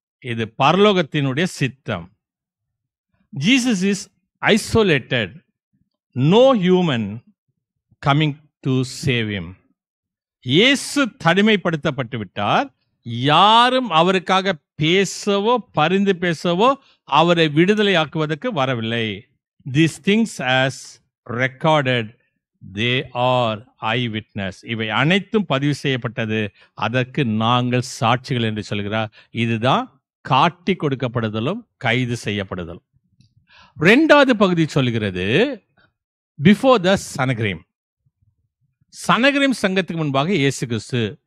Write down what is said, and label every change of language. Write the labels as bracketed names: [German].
[Tamil] இது பரலோகத்தினுடைய சித்தம். [English] Jesus is isolated. No human coming to save him. [Tamil] இயேசு தனிமைப்படுத்தப்பட்டு விட்டார். யாரும் அவருக்காக பேசவோ பரிந்து பேசவோ அவரை விடுதலையாக்குவதற்கு வரவில்லை. [English] These things as recorded, they are eyewitness. [Tamil] இவை அனைத்தும் பதிவு செய்யப்பட்டது, அதற்கு நாங்கள் சாட்சிகள் என்று சொல்கிறார். இதுதான் காட்டி கொடுக்கப்படுதலும் கைது செய்யப்படுதலும். 2வது பகுதி சொல்கிறது, [English] Before the Sanhedrin. [Tamil] சனகிரீம் சங்கத்துக்கு முன்பாக இயேசு கிறிஸ்து